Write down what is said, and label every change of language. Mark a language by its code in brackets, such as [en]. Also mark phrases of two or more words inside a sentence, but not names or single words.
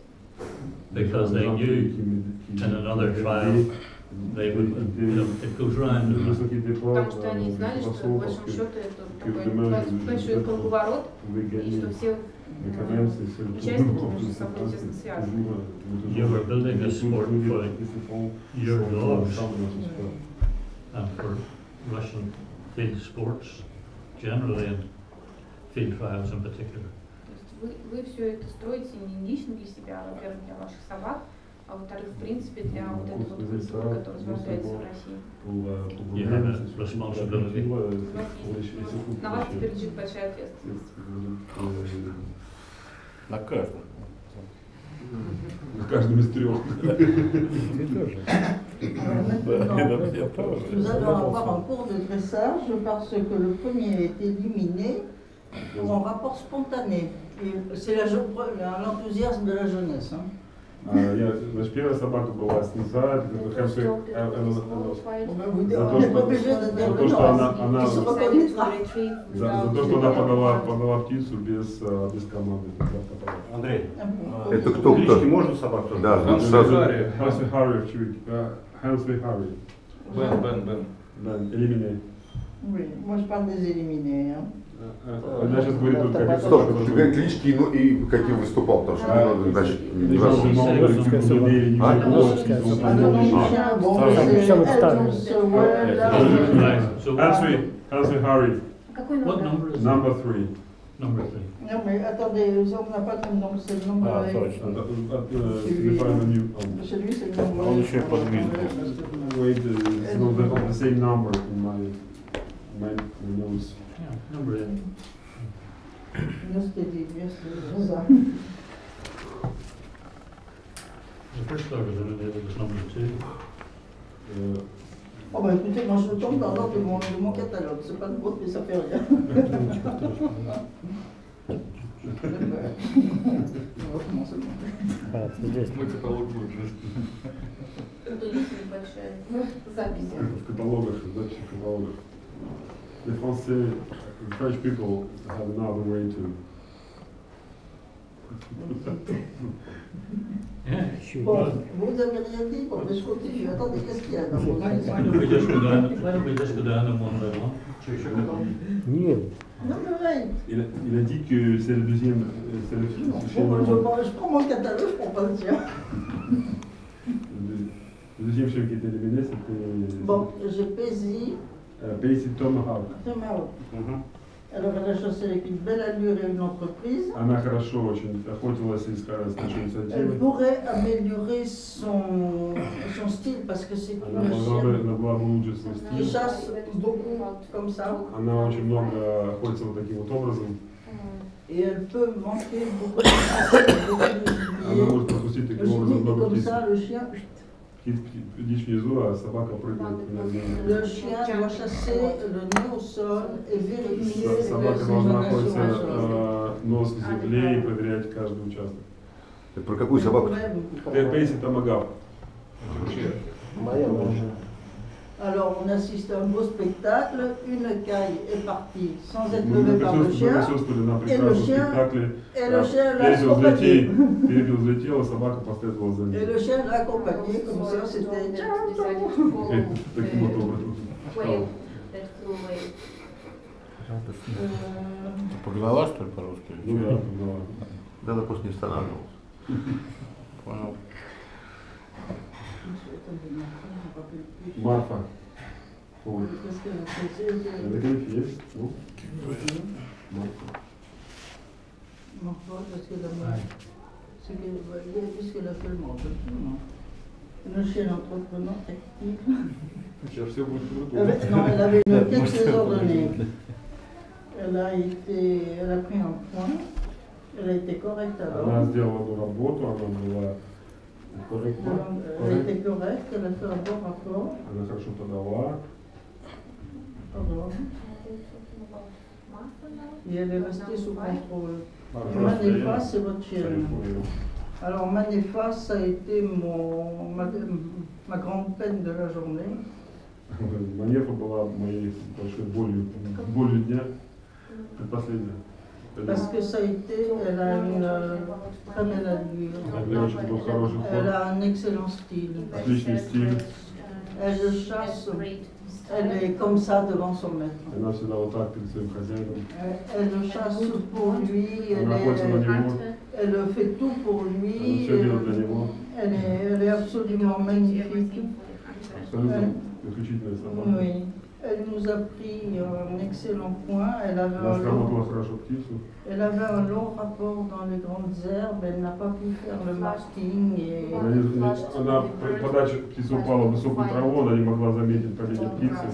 [en] Because they knew in another trial they would, it goes round and round. [ru] Потому что они знали, что по большому счету это такой большой круговорот, и что все участники между собой тесно связаны. [en] You were building a sport for your dogs and for Russian field sports generally and field trials in particular. [ru] Вы все это строите не лично для себя, а, во-первых, для ваших собак, а во-вторых, в принципе, для вот этой вот культуры, которая зарождается в России. [en] You have a responsibility. [ru] На вас теперь лежит большая ответственность. На каждом. На каждом из трех. [fr] Nous allons avoir un cours de dressage parce que le premier est éliminé pour un rapport spontané. C'est l'enthousiasme de la jeunesse. [ru] Значит, первая собака была снизу, за то, что она подала птицу без команды. Андрей, это кто? клички можно собак? Да, сразу. [fr] Хэнсви Харри. Bien, éliminé. Oui, moi je parle des éliminés. [ru] Она сейчас говорит только как Стоп, ты говоришь клички, ну и каким выступал, потому что, значит, не важно. Хэнсви Харри. Какой [en] What [ru] номер? [en] number is Number it? 3. Number 3. [fr] Non mais attendez, on n'a pas le même nombre, c'est le nombre. Celui c'est le nombre. [ru] Он еще и подвижный. [en] Wait, it's not the same number in my nose. Yeah, number 8. [fr] C'est ça. [en] The first dog was eliminated was number 2. [fr] Oh bah écoutez, moi je tombe dans l'ordre de mon catalogue, c'est pas de vôtre mais ça fait rien. On va commencer. [ru] Мой каталог будет же. Это есть небольшая запись. В каталогах, записи в каталогах. [en] The French people have another way to. Yeah. [fr] Bon, vous avez rien dit, bon, mais je continue. Attendez, qu'est-ce qu'il y a dans vos [en] Why don't we just go down? Why don't we just go down them one by one? [fr] Non, mais ouais. Il a dit que c'est le deuxième. C'est le Je prends mon catalogue, je prends pas le tien. Le deuxième chien qui était éliminé, c'était. Bon, j'ai Paisy. Paisy Tomahawk. Tomahawk. Alors elle a chassé avec une belle allure et une entreprise. [ru] Она хорошо очень охотилась и с большой [fr] Elle [ru] инициативой. [fr] pourrait améliorer son style parce que c'est [ru] Она [fr] une chienne [ru] могла бы улучшить свой [fr] qui [ru] стиль. [fr] chasse beaucoup comme ça. [ru] Она очень много охотится вот таким вот образом. [fr] Et elle peut manquer beaucoup de [ru] Она может пропустить [fr] Le [ru] таким [fr] chien [ru] образом [fr] est [ru] много [fr] comme [ru] птиц. [fr] ça, le chien. [ru] Дичь внизу, а собака прыгает на ней. [fr] Le chien doit chasser le nez au sol et vérifier [ru] Собака [fr] ses [ru] должна [fr] donations [ru] находиться [fr] au sol. [ru] нос в земле и проверять каждый участок. Это про какую собаку? Пейси Томагавк. [fr] Alors on assiste à un beau spectacle, une caille est partie sans être levée par le chien, et le chien l'a accompagné. [ru] Перепел взлетел, собака последовала за ним. [fr] Et le chien l'a accompagné, comme ça c'était... [ru] Таким вот образом. Погнала, что ли, по-русски? Ну да, погнала. Да, она просто не останавливалась. Понял. Марфа. Ой. [fr] Qu'est-ce qu'elle a fait? [ru] Это конфет. Ну. Марфа. [fr] Marfa, parce qu'elle a... C'est qu'elle a fait le menton. Le chien entreprenant actif. [ru] Сейчас все будет [fr] Non, elle avait une tête désordonnée. Elle a pris un point. Elle a été correcte alors. [ru] Она сделала эту работу, она была корректна. [fr] Elle a été correcte, elle a fait un bon rapport. [ru] Она хорошо подала. [fr] Pardon. Et elle est restée sous contrôle. Manéfa, c'est votre chienne. Alors Manéfa, ça a été ma grande peine de la journée. [ru] Манефа была моей большой болью дня. Последняя. [fr] Parce que ça a été, elle a une très belle allure. Elle a un excellent style. [ru] Отличный стиль. [fr] Elle chasse, elle est comme ça devant son maître. [ru] Она всегда вот так перед своим хозяином. [fr] Elle chasse pour lui, [ru] Она охотится на него. [fr] elle fait tout pour lui. [ru] Все делает для него. [fr] Elle est absolument magnifique. [ru] Абсолютно исключительная собака. [fr] Oui. Elle nous a pris un excellent point. Elle avait un long rapport dans les grandes herbes. Elle n'a pas pu faire le marking. [ru] Она подача птицы упала в высокую траву, она не могла заметить падение птицы.